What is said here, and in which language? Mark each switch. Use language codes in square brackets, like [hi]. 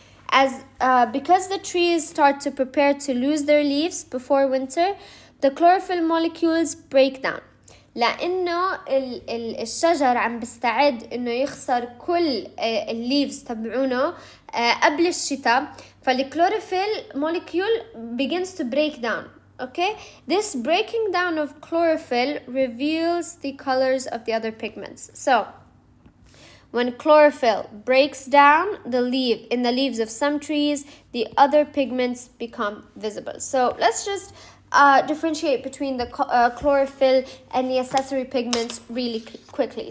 [en] Because the trees start to prepare to lose their leaves before winter, the chlorophyll molecules break down. [ar] لأنه الشجر عم بيستعد إنه يخسر كل الليفز تبعونه قبل الشتاء، فالchlorophyll [en] molecule begins to break down. Okay, this breaking down of chlorophyll reveals the colors of the other pigments. So, when chlorophyll breaks down in the leaves of some trees, the other pigments become visible. So, let's just differentiate between the chlorophyll and the accessory pigments really quickly.